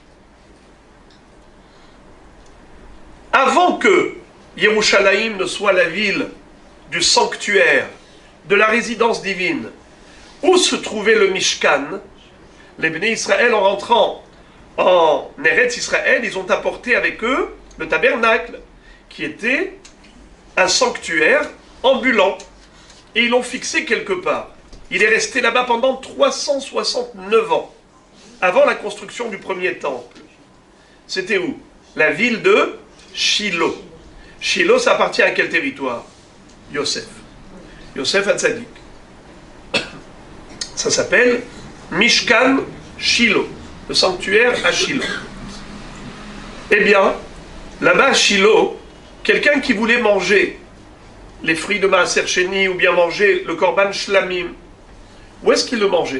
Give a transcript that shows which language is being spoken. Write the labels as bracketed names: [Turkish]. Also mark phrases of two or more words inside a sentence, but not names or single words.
[French] Avant que Yerushalayim ne soit la ville du sanctuaire, de la résidence divine, où se trouvait le Mishkan, les [Hebrew] בני ישראל, [French] en rentrant en [Hebrew] ארץ ישראל, [French] ils ont apporté avec eux le tabernacle, qui était un sanctuaire ambulant. Et ils l'ont fixé quelque part. Il est resté là-bas pendant 369 ans, avant la construction du premier temple. C'était où? La ville de Shiloh. Shiloh, ça appartient à quel territoire? Yosef. Yosef Hatzadik. Ça s'appelle Mishkan Shiloh, le sanctuaire à Shiloh. Eh bien, là-bas à Shiloh, quelqu'un qui voulait manger les fruits de [Hebrew] מעשר שני [French] ou bien manger le [Hebrew] קרבן שלמים, [French] où est-ce qu'il le mangeait?